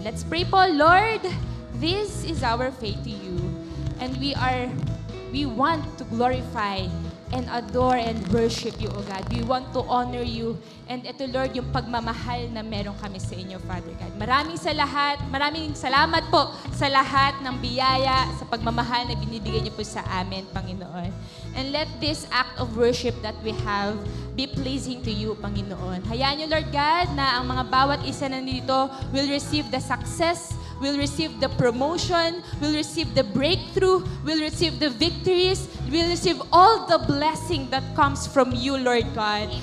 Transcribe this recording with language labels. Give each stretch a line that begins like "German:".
English: Let's pray po, Lord, this is our faith to you. And we want to glorify and adore and worship you, O God. We want to honor you.
Filipino: And ito, Lord, yung pagmamahal na meron kami sa inyo, Father God. Maraming salamat po sa lahat ng biyaya, sa pagmamahal na binibigay niyo po sa amin, Panginoon.
English: And let this act of worship that we have be pleasing to you, Panginoon.
Filipino: Hayaan niyo, Lord God, na ang mga bawat isa na dito
English: will receive the success, will receive the promotion, will receive the breakthrough, will receive the victories, will receive all the blessing that comes from you, Lord God.